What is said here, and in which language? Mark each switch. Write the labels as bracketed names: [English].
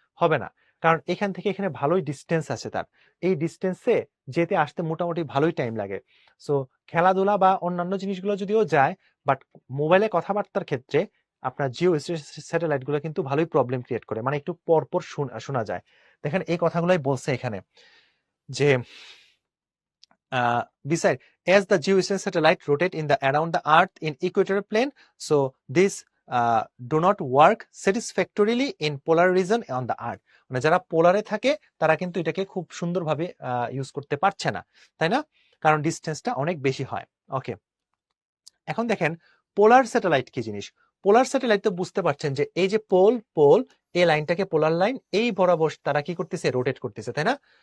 [Bangla] হবে না, কারণ এখান থেকে এখানে ভালোই ডিস্টেন্স আছে তার, এই ডিস্টেন্সে যেতে আসতে মোটামুটি ভালোই টাইম লাগে। সো খেলাধুলা বা অন্যান্য জিনিসগুলো যদিও যায়, বাট মোবাইলে কথাবার্তার ক্ষেত্রে আপনার জিও স্যাটেলাইট গুলো কিন্তু ভালোই প্রবলেম ক্রিয়েট করে, মানে একটু পর পর শোনা যায়। দেখেন এই কথাগুলোই বলছে এখানে, যে [English] beside, as the geostationary satellite rotate in the around the earth in equatorial plane, so this do not work satisfactorily in polar region on the earth। [Bangla] মানে যারা পোলারে থাকে তারা কিন্তু এটাকে খুব সুন্দরভাবে ইউজ করতে পারছে না, তাই না? কারণ ডিস্টেন্সটা অনেক বেশি হয়। ওকে, এখন দেখেন পোলার স্যাটেলাইট কি জিনিস। পোলার স্যাটেলাইট তো বুঝতে পারছেন যে এই যে পোল এই লাইনটাকে পোলার লাইন, এই বরাবর তারা কি করতেছে? রোটেট করতেছে, তাই না?